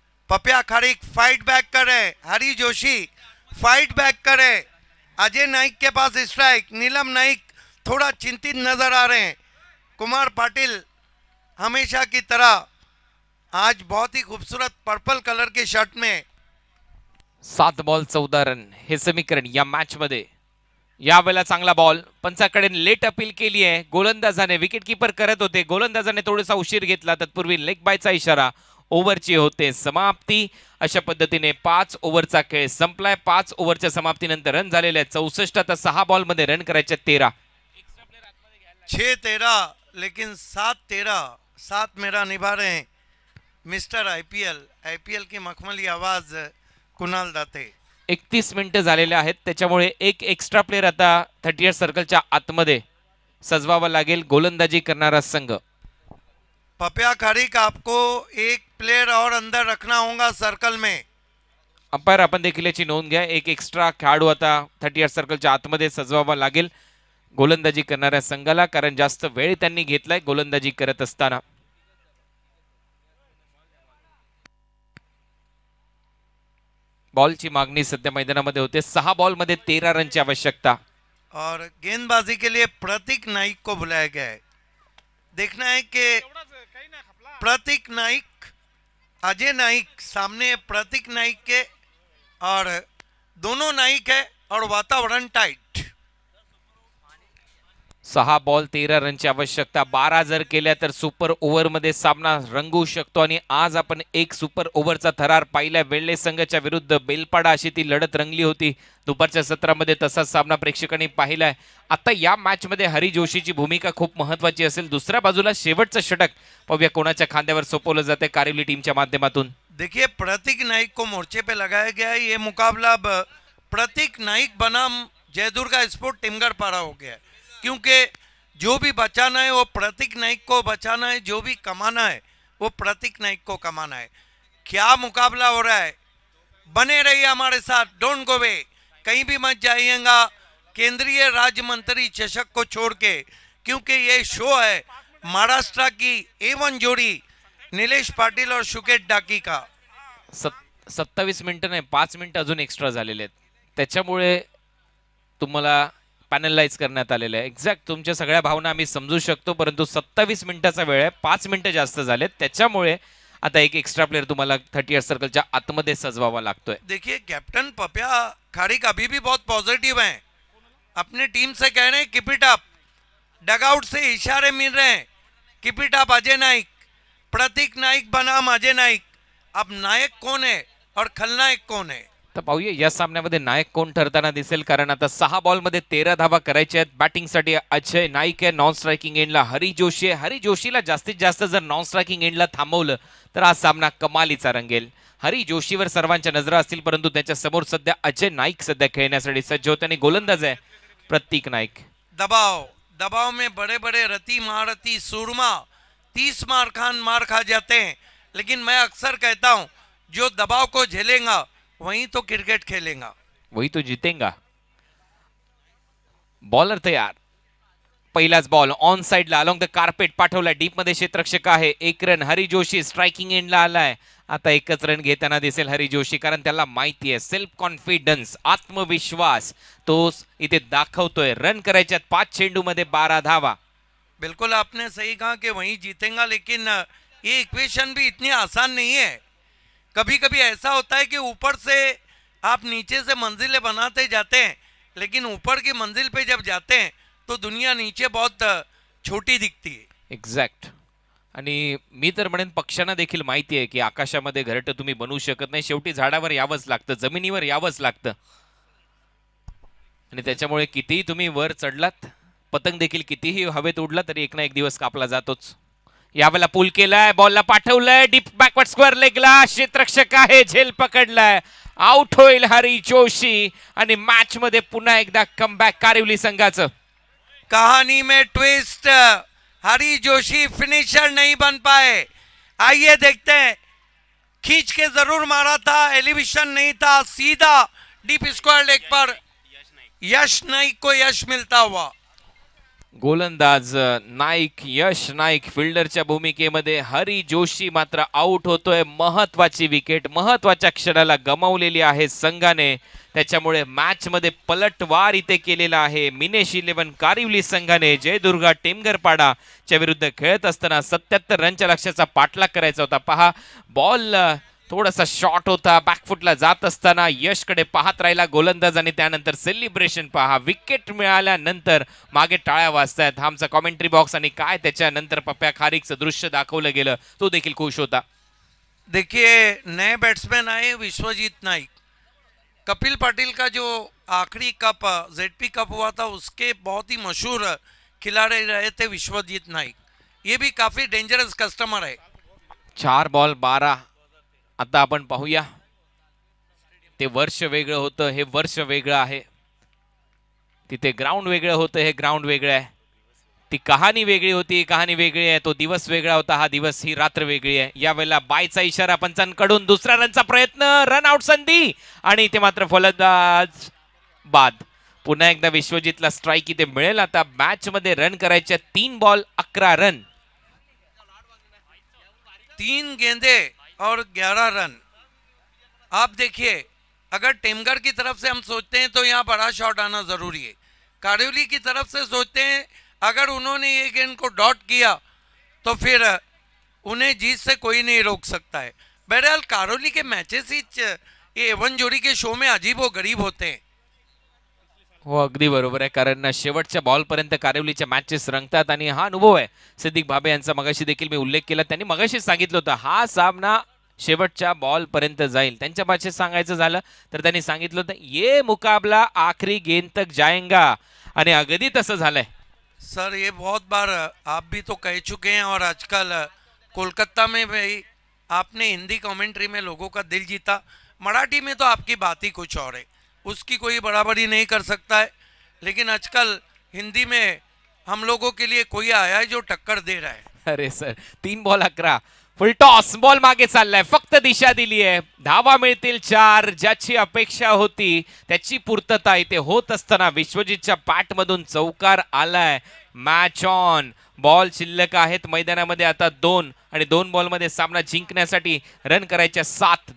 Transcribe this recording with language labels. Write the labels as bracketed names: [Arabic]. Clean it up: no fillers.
[Hindi] पप्या kharik fight back करे, हरी Joshi fight back करे. अजय नाइक के पास स्ट्राइक. नीलम नाइक थोड़ा चिंतित नजर आ रहे हैं. कुमार पाटिल हमेशा की तरह आज बहुत ही खूबसूरत पर्पल कलर के शर्ट में. [Marathi] 7 बॉल 14 रन हे समीकरण या मॅच मध्ये. यावेळेला चांगला बॉल. पंचाकडे लेट अपील केली आहे गोलंदाजाने. विकेट कीपर करत होते, गोलंदाजाने थोडासा उशीर घेतला. तत्पूर्वी लेग बायचा इशारा. ओव्हरची होते समाप्ती. अशा पद्धतीने 5 ओव्हरचा खेळ संपलाय. 5 ओव्हरच्या समाप्तीनंतर रन झालेले आहेत 64. आता 6 बॉलमध्ये रन करायचे 13. [Hindi] 6-13 लेकिन 7-13. 7 मेरा निभा रहे हैं मिस्टर आईपीएल की मखमली आवाज कुणाल दाते. [Marathi] 31 मिनिटं झालेले आहेत, त्याच्यामुळे एक एक्स्ट्रा प्लेअर आता 38 सर्कलच्या आतमध्ये सजवावा लागेल गोलंदाजी करणारा संघ. [Hindi] पप्या खारिक, आपको एक प्लेयर और अंदर रखना होगा सर्कल में. [Marathi] अंपायर आपण देखील याची नोंद घ्या. एक एक्स्ट्रा खेळाडू आता 38 सर्कलच्या आतमध्ये सजवावा लागेल गोलंदाजी करणाऱ्या संघाला, कारण जास्त वेळ त्यांनी घेतलाय गोलंदाजी करत असताना. बॉलची मागणी सध्या मैदानामध्ये होते. 6 बॉलमध्ये 13 रनची आवश्यकता. [Hindi] और गेंदबाजी के लिए प्रतीक नाइक को बुलाया गया है. देखना है कि प्रतीक नाइक, अजय नाइक सामने, प्रतीक नाइक के और दोनों नाइक है और वातावरण टाइट. [Marathi] 6 बॉल 13 रनची आवश्यकता. 12 जर केल्या तर सुपर ओव्हर मध्ये सामना रंगू शकतो आणि आज आपण एक सुपर ओव्हरचा थरार पाहिला. वेल्हे संघाच्या विरुद्ध बेलपाडा अशी ती लढत रंगली होती. दुपारच्या सत्रामध्ये तसाच सामना प्रेक्षकांनी पाहिलाय. आता या मॅच मध्ये हरी जोशीची भूमिका खूप महत्वाची असेल. दुसऱ्या बाजूला शेवटचं षटक पाहूया कोणाच्या खांद्यावर सोपवलं जाते कारिवली टीमच्या माध्यमातून. [Hindi] देखिए प्रतीक नाइक को मोर्चे पे लगाया गया है. ये मुकाबला प्रतीक नाइक बनाम जयदुर्गा स्पोर्ट टिमगर पारा हो गया है, क्योंकि जो भी बचाना है वो प्रतीक नाइक को बचाना है, जो भी कमाना है वो प्रतीक नाइक को कमाना है. क्या मुकाबला हो रहा है. बने रहिए हमारे साथ, डोंट गो वे, कहीं भी मत जाइएगा केंद्रीय राज्य मंत्री चषक को छोड़ के, क्योंकि ये शो है महाराष्ट्र की A1 जोड़ी नीलेश पाटिल और शुकेत डाकी का. [Marathi] 27 मिनिटं नाही, 5 मिनिटं अजून एक्स्ट्रा झालेले आहेत, त्याच्यामुळे तुम्हाला पॅनलाइज करण्यात आलेलं आहे. एक्झॅक्ट तुमच्या सगळ्या भावना आम्ही समजू शकतो, परंतु 27 मिनिटाचा वेळ आहे, 5 मिनिटं जास्त झालेत, त्याच्यामुळे आता एक एक्स्ट्रा प्लेयर तुम्हाला 38 सर्कलच्या आतमध्ये सजवावा लागतोय. [Hindi] देखिए कैप्टन पप्या खारिक अभी भी बहुत पॉजिटिव हैं, अपने टीम से कह रहे हैं कीप इट अप. डगआउट से इशारे मिल रहे हैं, keep it up Ajay Naik, प्रतीक नाईक बनाम अजय नाईक. अब नायक कौन है और खलनायक कौन है? [Marathi] तर पाहूया या सामन्यामध्ये नायक कोण ठरताना दिसेल, कारण आता 6 बॉलमध्ये 13 धावा करायच्या आहेत. बॅटिंगसाठी अजय नाईक आहे, नॉन स्ट्रायकिंग एंडला हरी जोशी आहे. हरी जोशीला जास्तीत जास्त जर नॉन स्ट्रायकिंग एंडला थांबवलं तर हा सामना कमालीचा रंगेल. हरी जोशीवर सर्वांच्या नजरा असतील, परंतु त्याच्या समोर सध्या अजय नाईक सध्या खेळण्यासाठी सज्ज होते आणि गोलंदाज आहे प्रतीक नाईक. [Hindi] दबाव दबाव में बड़े बड़े रति महारथी सूरमा 30 मार खा जाते हैं, लेकिन मैं अक्सर कहता हूं जो दबाव को झेलेगा वही तो क्रिकेट खेलेगा, वही तो जीतेगा. [Marathi] बॉलर तयार. पहिलाच बॉल ऑन साइडला अलॉंग द कार्पेट पाठवला, डीप मध्ये क्षेत्ररक्षक आहे. 1 रन. हरी जोशी स्ट्रायकिंग एंडला आलाय. आता 1च रन घेताना दिसेल हरी जोशी, कारण त्याला माहिती आहे सेल्फ कॉन्फिडन्स, आत्मविश्वास तो इथे दाखवतोय. रन करायच्यात 5 चेंडूमध्ये 12 धावा. [Hindi] बिल्कुल आपने सही कहा कि वही जीतेगा, लेकिन ये इक्वेशन भी इतनी आसान नहीं है. कभी कभी ऐसा होता है कि ऊपर से आप नीचे से मंजिलें बनाते जाते हैं, लेकिन ऊपर की मंजिल पे जब जाते हैं तो दुनिया नीचे बहुत छोटी दिखती है. [Marathi] एक्झॅक्ट. आणि मी तर म्हणेन पक्ष्यांना देखील माहिती आहे की आकाशामध्ये घरटं तुम्ही बनवू शकत नाही, शेवटी झाडावर यावंच लागतं, जमिनीवर यावंच लागतं. आणि त्याच्यामुळे कितीही तुम्ही वर चढलात, पतंग देखील कितीही हवेत उडला तरी एक ना एक दिवस कापला जातोच. यावेळेला पूल केलाय, बॉलला पाठवलंय डीप बॅकवर्ड स्क्वेअर लेगला. क्षेत्ररक्षक आहे, झेल पकडलाय, आउट होईल हरी जोशी आणि मॅच मध्ये पुन्हा एकदा कमबॅक कारिवली संघाचं. [Hindi] कहानी में ट्विस्ट, हरी जोशी फिनिशर नहीं बन पाए. आइए देखते हैं, खींच के जरूर मारा था, एलिवेशन नहीं था, सीधा डीप स्क्वायर लेग पर यश नाईक को यश मिलता हुआ. [Marathi] गोलंदाज नाईक, यश नाईक फिल्डरच्या भूमिकेमध्ये. हरी जोशी मात्र आउट होतोय. महत्वाची विकेट महत्वाच्या क्षणाला गमावलेली आहे संघाने, त्याच्यामुळे मॅच मध्ये पलटवार इथे केलेला आहे. मिनेश 11 कारिवली संघाने जयदुर्गा टेमगरपाडा च्या विरुद्ध खेळत असताना 77 रनच्या लक्ष्याचा पाठलाग करायचा होता. पहा बॉल थोडासा शॉर्ट होता, बॅकफुटला जात असताना यशकडे पाहत राहिला गोलंदाज आणि त्यानंतर सेलिब्रेशन पहा. विकेट मिळाल्यानंतर मागे टाळ्या वाजतायत. हा आमचा कॉमेंट्री बॉक्स आणि काय त्याच्यानंतर पप्प्या खारीकचं दृश्य दाखवलं गेलं, तो देखील खुश होता. [Hindi] देखिए नए बैट्समैन आए, विश्वजीत नाइक. कपिल पाटिल का जो आखिरी कप जेडपी कप हुआ था उसके बहुत ही मशहूर खिलाड़ी रहे थे विश्वजीत नाइक. ये भी काफी डेंजरस कस्टमर है. 4 बॉल 12. [Marathi] आता आपण पाहूया, ते वर्ष वेगळं होतं, हे वर्ष वेगळं आहे. तिथे ग्राउंड वेगळं होतं, हे ग्राउंड वेगळं आहे. ती कहाणी वेगळी होती, कहाणी वेगळी आहे. तो दिवस वेगळा होता, हा दिवस, ही रात्र वेगळी आहे. यावेळेला बायचा इशारा पंचांकडून. दुसरा रनचा प्रयत्न, रन आउट संधी आणि ते मात्र फलंदाज बाद. पुन्हा एकदा विश्वजितला स्ट्राइक इथे मिळेल. आता मॅच मध्ये रन करायचे 3 बॉल 11 रन. [Hindi] 3 गेंदे और 11 रन. आप देखिए, अगर टेमगर की तरफ से हम सोचते हैं तो यहाँ बड़ा शॉट आना जरूरी है. कारिवली की तरफ से सोचते हैं अगर उन्होंने ये गेंद को डॉट किया तो फिर उन्हें जीत से कोई नहीं रोक सकता है. बहरहाल कारिवली के मैचेस ही ये एवन जोड़ी के शो में अजीब व गरीब होते हैं. [Marathi] हो, अगदी बरोबर आहे, कारण शेवटच्या बॉल पर्यंत कारिवलीच्या मॅचेस रंगतात आणि हा अनुभव आहे सिद्दीक भाबे यांचा. मगाशी देखील मी उल्लेख केला, त्यांनी मगाशी सांगितलं होतं हा सामना शेवटच्या बॉल पर्यंत जाईल. त्यांच्या भाषेत सांगायचं झालं तर त्यांनी सांगितलं होतं [Hindi] ये मुकाबला आखरी गेंद तक जाएगा, [Marathi] आणि अगदी तसं झालंय. [Hindi] सर ये बहुत बार आप भी तो कह चुके हैं, और आजकल कोलकाता में भी आपने हिंदी कमेंट्री में लोगों का दिल जीता. मराठी में तो आपकी बात ही कुछ और है, उसकी कोई बराबरी नहीं कर सकता है. लेकिन आजकल हिंदी में हम लोगों के लिए कोई आया है जो टक्कर दे रहा है. [Marathi] अरे सर, 3 बॉल 11, फुल टॉस, बॉल मागे चाललाय, फक्त दिशा दिली आहे. धावा मिळतील 4. ज्याची अपेक्षा होती त्याची पूर्तता इथे होत असताना विश्वजितच्या बॅट मधून चौकार आलाय. Match on. बॉल शिल्लक आहेत मैदानामध्ये आता 2, आणि 2 बॉल मध्ये सामना जिंकण्यासाठी रन करायच्या 7.